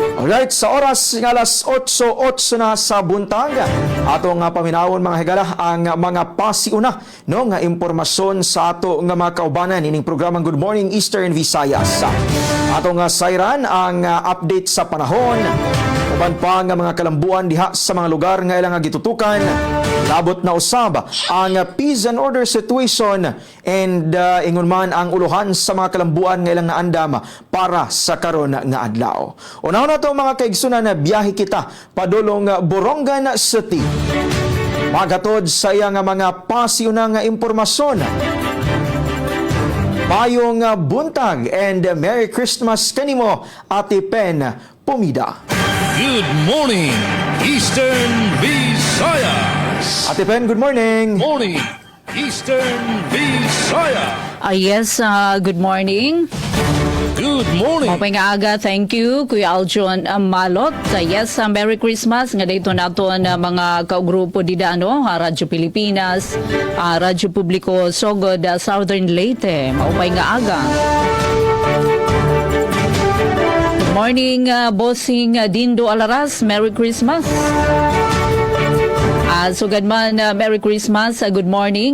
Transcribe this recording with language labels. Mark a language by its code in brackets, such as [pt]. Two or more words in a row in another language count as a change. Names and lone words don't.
[ceb] Alright, sa oras nga alas 8:08 na sa buntag, ato nga paminawon mga higala ang mga pasiuna no nga impormasyon sa ato nga mga kaubanan ining programang Good Morning Eastern Visayas. Ato nga sayran ang update sa panahon, uban pa nga mga kalambuan diha sa mga lugar nga ilang gitutukan. Labot na usab ang [en] peace and order situation and [ceb] ingon man ang uluhan sa mga kalambuan nga ilang naandam para sa karon nga adlaw. Unaw na to mga kaigsunan na biyahe kita padulong Borongan City. [war] Magatod sa iya nga mga pasiuna nga impormasyon. [ceb] Mayong buntag [en] and Merry Christmas [ceb] kanimo Ate Pen Pumida. [en] Good morning, Eastern Visayas. Ate Pen, good morning. Morning, Eastern Visayas. Yes, good morning. Good morning. [war] Mapay nga aga, [en] thank you, Kuya Aljon Malot. Yes, Merry Christmas. [war] Nga dito nato mga kaugrupo dida, Radyo Pilipinas, Radyo Publiko Sogod, Southern Leyte. Mapay nga aga. [en] Good morning, Bossing Dindo Alaras. Merry Christmas. Sugad man, Merry Christmas, good morning.